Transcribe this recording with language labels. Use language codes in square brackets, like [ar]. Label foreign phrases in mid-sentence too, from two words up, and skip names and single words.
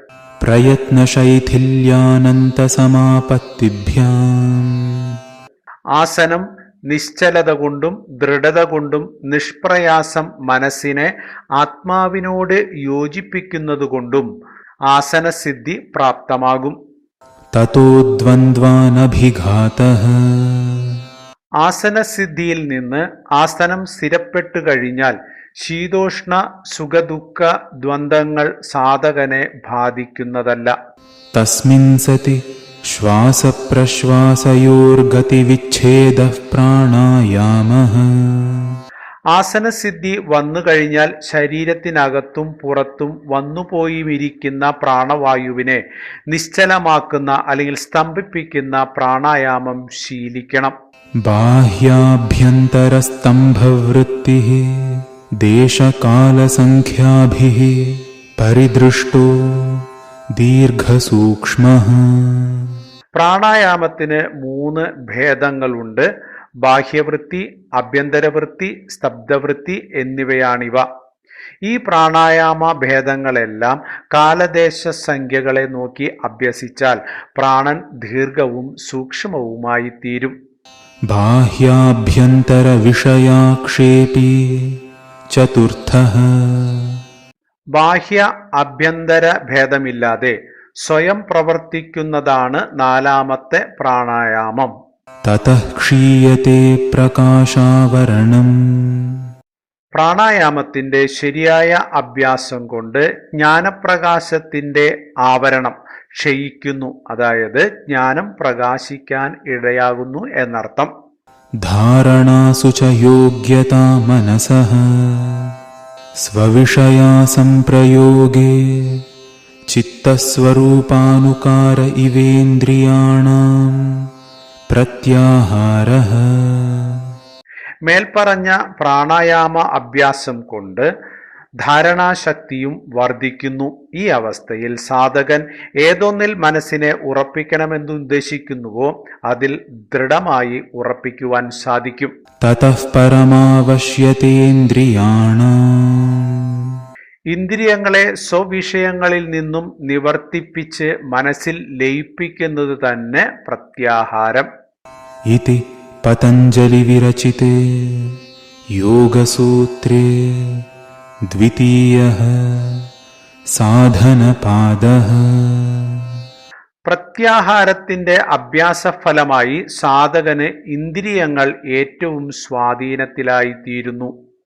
[sa] പ്രയത്നശൈഥില്യാനന്തസമാപത്തിഭ്യാം [ml] ആസനം നിശ്ചലത കൊണ്ടും ദൃഢത കൊണ്ടും നിഷ്പ്രയാസം മനസ്സിനെ ആത്മാവിനോട് യോജിപ്പിക്കുന്നതുകൊണ്ടും ആസനസിദ്ധി പ്രാപ്തമാകും. [sa] ततो द्वन्द्वानभिघातः [ml] ആസനസിദ്ധിയിൽ നിന്ന് ആസനം സ്ഥിരപ്പെട്ടു കഴിഞ്ഞാൽ ശീതോഷ്ണ സുഖദുഃഖ ദ്വന്ദ്ങ്ങൾ സാധകനെ ബാധിക്കുന്നതല്ല. [sa] तस्मिन् सति श्वासप्रश्वासयोर्गतिविच्छेदः प्राणायामः [ml] ആസനസിദ്ധി വന്നു കഴിഞ്ഞാൽ ശരീരത്തിനകത്തും പുറത്തും വന്നുപോയിരിക്കുന്ന പ്രാണവായുവിനെ നിശ്ചലമാക്കുന്ന അല്ലെങ്കിൽ സ്തംഭിപ്പിക്കുന്ന പ്രാണായാമം ശീലിക്കണം. [sa] बाह्याभ्यन्तरस्तम्भवृत्तिः देशकालसङ्ख्याभिः परिदृष्टो दीर्घसूक्ष्मः. [ml] പ്രാണായാമത്തിന് 3 ഭേദങ്ങളുണ്ട്. ബാഹ്യവൃത്തി, ആഭ്യന്തരവൃത്തി, സ്തബ്ധവൃത്തി എന്നിവയാണിവ. ഈ പ്രാണായാമ ഭേദങ്ങളെല്ലാം കാലദേശ സംഖ്യകളെ നോക്കി അഭ്യസിച്ചാൽ പ്രാണൻ ദീർഘവും സൂക്ഷ്മവുമായി തീരും. [sa] बाह्याभ्यन्तरविषयाक्षेपी चतुर्थः [ml] ബാഹ്യ ആഭ്യന്തര ഭേദമില്ലാതെ സ്വയം പ്രവർത്തിക്കുന്നതാണ് 4ാമത്തെ പ്രാണായാമം. [sa] ततः क्षीयते प्रकाशावरणम् [ml] പ്രാണായാമത്തിന്റെ ശരിയായ അഭ്യാസം കൊണ്ട് ജ്ഞാനപ്രകാശത്തിന്റെ ആവരണം ക്ഷയിക്കുന്നു. അതായത് ജ്ഞാനം പ്രകാശിക്കാൻ ഇടയാകുന്നു എന്നർത്ഥം. [sa] धारणासु च योग्यता मनसः स्वविषया संप्रयोगे चित्तस्वरूपानुकार इवेन्द्रियाणाम् प्रत्याहारः. [ml] മേൽപ്പറഞ്ഞ പ്രാണായാമ അഭ്യാസം കൊണ്ട് ധാരണാശക്തിയും വർദ്ധിക്കുന്നു. ഈ അവസ്ഥയിൽ സാധകൻ ഏതൊന്നിൽ മനസ്സിനെ ഉറപ്പിക്കണമെന്ന് ഉദ്ദേശിക്കുന്നുവോ അതിൽ ദൃഢമായി ഉറപ്പിക്കുവാൻ സാധിക്കും. [sa] ततः परमावश्यतेन्द्रियाणाम् [ml] ഇന്ദ്രിയങ്ങളെ സ്വവിഷയങ്ങളിൽ നിന്നും നിവർത്തിപ്പിച്ച് മനസ്സിൽ ലയിപ്പിക്കുന്നത് തന്നെ പ്രത്യാഹാരം. [sa] इति पतञ्जलिविरचिते योगसूत्रे द्वितीयः साधनपादः. [ml] പ്രത്യാഹാരത്തിന്റെ അഭ്യാസഫലമായി സാധകന് ഇന്ദ്രിയങ്ങൾ ഏറ്റവും സ്വാധീനത്തിലായി തീരുന്നു.